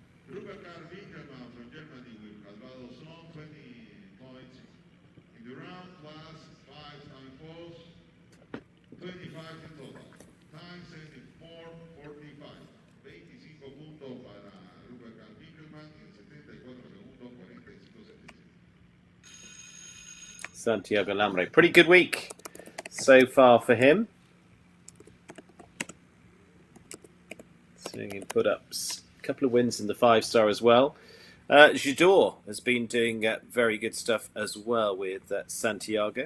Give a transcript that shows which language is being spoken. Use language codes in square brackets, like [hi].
[en] Rupert Winkelmann from Germany with Calvados Sun, 20 points in the round, plus 5 time falls, 25 in total. Time 74:45. [es] 25 puntos para Rupert Winkelmann y en 74 segundos 45:77. [en] Santiago Lamre. Pretty good week so far for him. Seeing him put up a couple of wins in the 5-star as well. Jador has been doing very good stuff as well with Santiago.